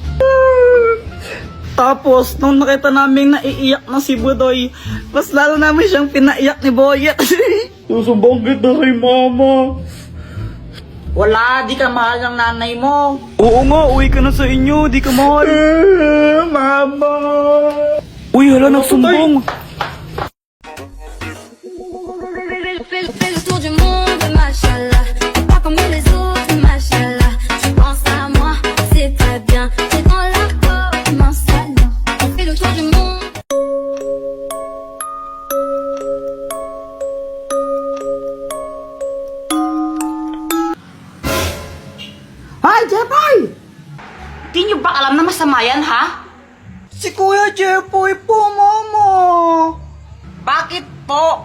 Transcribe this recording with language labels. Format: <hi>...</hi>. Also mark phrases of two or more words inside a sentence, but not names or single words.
<tl>Tapos, nung nakita namin naiiyak na si Budoy, mas lalo namin siyang pinaiyak ni Boyet. Susubong kita kay Mama. Wala, di ka mahal ng nanay mo. Oo nga, uwi ka na sa inyo, di ka mahal. Mama. Uy, hala, nagsumbong.</tl> <fr>Fais le tour du monde, machallah. T'es pas comme les autres, machallah. Tu penses à moi, c'est très bien. T'es dans la peau, mon salon. On fait le tour du monde.</fr> <tl>Hi, Jepoy! Di nyo ba alam na masama yan, ha? Si Kuya Jepoy po, Mama. Bakit po?</tl>